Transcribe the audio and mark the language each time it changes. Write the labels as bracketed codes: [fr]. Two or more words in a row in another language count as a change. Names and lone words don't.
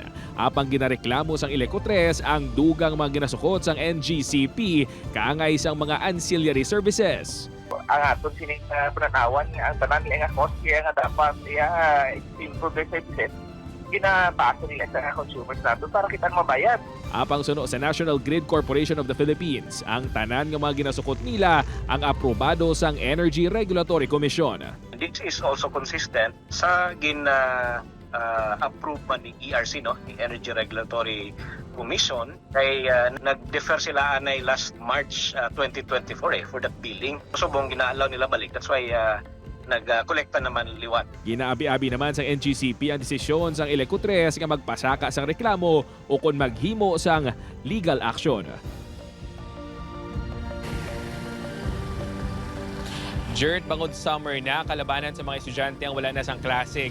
[hil] Apang ginareklamo sang Eleco 3 ang dugang mga ginasukot sang NGCP kaangay sang mga [en] ancillary services. [hil] Ang aton sining pananawan ang tanan nga cost kaya nga dapat [en] improve their services. [hil] Ginabasa nila sa consumers natin para kita mabayad. Apang suno sa National Grid Corporation of the Philippines, ang tanan nga mga ginasukot nila ang aprobado sang Energy Regulatory Commission. [en] This is also consistent [hil] sa approve man ni ERC, no, ni Energy Regulatory Commission, kay nag-defer sila anay [en] last March 2024 for that billing. [hil] So buong ginaalaw nila balik. [en] That's why [hil] nag-kolekta naman liwat. Ginaabi-abi naman sa NGCP ang desisyon sang Eleco 3 nga magpasaka sang reklamo o kung maghimo sang legal action. Jert, bangod summer na, kalabanan sa mga estudyante ang wala na sang klase.